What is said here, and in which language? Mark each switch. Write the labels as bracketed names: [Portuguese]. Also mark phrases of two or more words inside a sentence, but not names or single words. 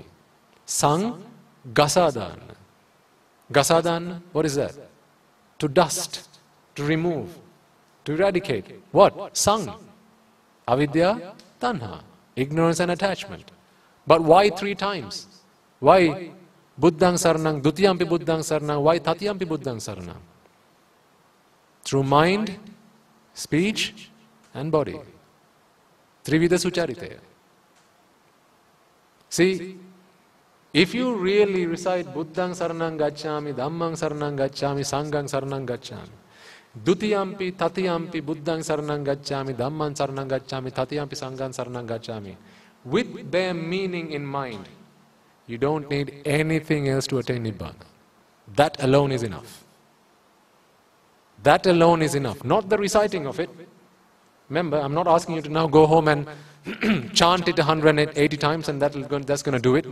[Pali] Sang, Gasadana. Gasadana, [English] what is that? To dust, to remove, to eradicate. What? Sang. [Pali] Avidya, Tanha, [English] ignorance and attachment. But why 3 times? Why [Pali] Buddhaṃ Saranang, Dutiyampi Buddhaṃ Saranang, [English] why [Pali] Tatiyampi Buddhaṃ Saranang? [English] Through mind, speech and body. [Pali] Trivida Suchariteya. [English] See, if you really recite [Pali] Buddhaṃ Saranang Gacchāmi, Dhammang Saranang Gacchāmi, Sanghang Saranang Gacchāmi, Dutiyampi, Tatiyampi, Buddhaṃ Saranang Gacchāmi, Dhammang Saranang Gacchāmi, Tatiyampi, Sanghang Saranang Gacchāmi, [English] with their meaning in mind, you don't need anything else to attain Nibbana. That alone is enough. That alone is enough, not the reciting of it. Remember, I'm not asking you to now go home and chant it 180 times and that's going to do it.